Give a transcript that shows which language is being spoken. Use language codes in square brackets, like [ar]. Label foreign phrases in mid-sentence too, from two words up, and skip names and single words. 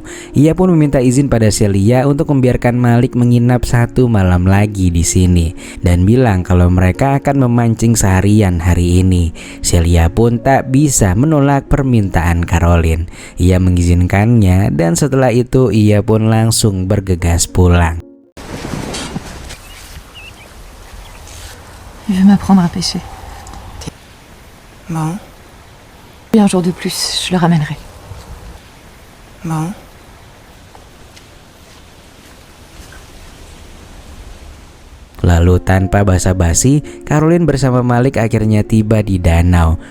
[id] Ia pun meminta izin pada Celia untuk membiarkan Malik menginap 1 malam lagi di sini dan bilang kalau mereka akan memancing seharian hari ini. Celia pun tak bisa menolak permintaan Caroline. Ia mengizinkannya dan setelah itu ia pun langsung bergegas pulang. [fr] Il veut m'apprendre à pêcher. Bon, Et un jour de plus, je le ramènerai. bon. [id] Lalu tanpa basa-basi, Caroline bersama Malik akhirnya tiba di danau.